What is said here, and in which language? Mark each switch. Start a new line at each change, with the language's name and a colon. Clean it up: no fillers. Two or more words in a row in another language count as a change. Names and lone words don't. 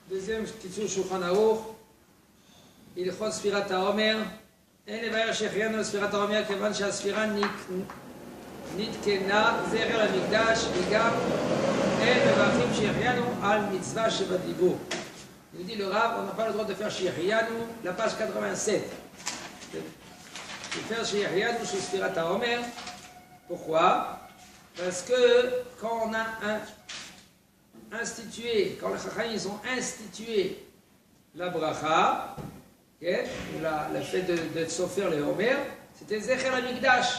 Hebrew: deuxième קיצור שולחן ערוך, הלכות ספירת העומר, אין לבאר שהחיינו ספירת העומר כיוון שהספירה נתקנה זכר למקדש וגם אין מברכים שהחיינו על מצווה שבדיבור.
French: Il dit le Rav, on n'a pas le droit de faire Shechianu, la page 87. De faire Shechianu sur
Hebrew: ספירת העומר.
French: Pourquoi? Parce que quand on a institué, quand les Chachamim ils ont institué la bracha, okay, le fait de s'offrir les Homer, c'était
Hebrew: זכר המקדש.